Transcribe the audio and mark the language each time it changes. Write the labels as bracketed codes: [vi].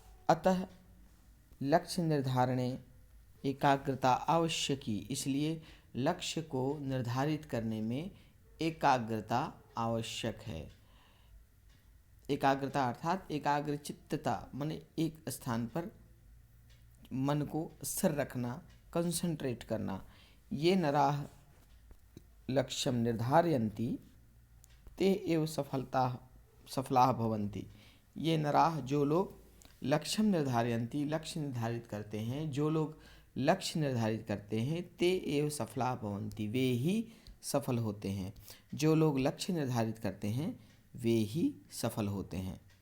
[sa] अतः लक्ष्य निर्धारणे एकाग्रता आवश्यकी, [hi] इसलिए लक्ष्य को निर्धारित करने में एकाग्रता आवश्यक है। एकाग्रता अर्थात एकाग्रचित्तता माने एक स्थान पर मन को स्थिर रखना, कंसंट्रेट करना। [sa] ये नराः लक्ष्यं निर्धारयन्ति ते एव सफलाः भवन्ति। ये नराः, [hi] जो लोग [sa] लक्ष्यं निर्धारयन्ति, [hi] लक्ष्य निर्धारित करते हैं, जो लोग लक्ष्य निर्धारित करते हैं, [sa] ते एव सफलाः भवन्ति, [hi] वे ही सफल होते हैं। जो लोग लक्ष्य निर्धारित करते हैं वे ही सफल होते हैं।